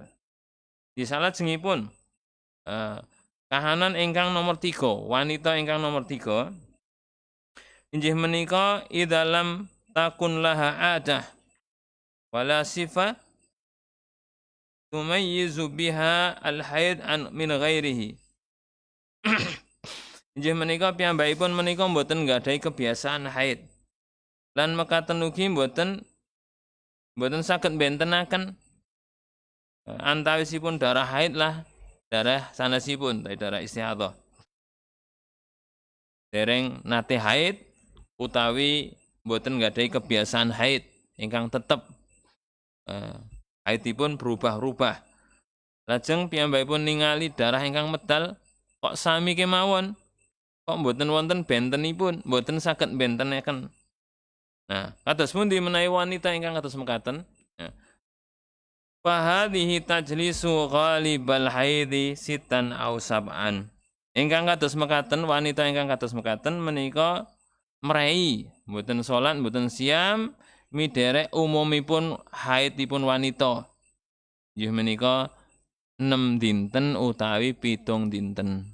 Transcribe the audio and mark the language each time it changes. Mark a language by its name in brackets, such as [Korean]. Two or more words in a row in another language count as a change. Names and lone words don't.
[Javanese] Di salajengipun kahanan ingkang nomor 3, wanita ingkang nomor 3 inggih menika [Arabic] إن لم تكن لها عادة ولا صفة تميز بها الحيض عن من غيره. [Javanese] Inggih menika piyambakipun menika mboten nggadahi kebiasaan haid. Lan mekaten ugi mboten saged bentenaken antawisipun darah haid lah darah sanesipun darah istihadhah. Dereng nate haid utawi mboten nggadahi kebiasaan haid ingkang tetep haidipun berubah-ubah. Lajeng piyambakipun ningali darah ingkang medal kok sami kemawon. Kok mboten wonten bentenipun, mboten saged bentenaken. Nah, kados pundi menawi wanita ingkang kados mekaten? [Arabic] فهذه تجلس غالب الحيض ستا أو سبعا. [Javanese] Ingkang kados mekaten wanita ingkang kados mekaten menika mrei, mboten salat, mboten siam miderek umumipun haidipun wanita. Inggih menika 6 dinten utawi 7 dinten.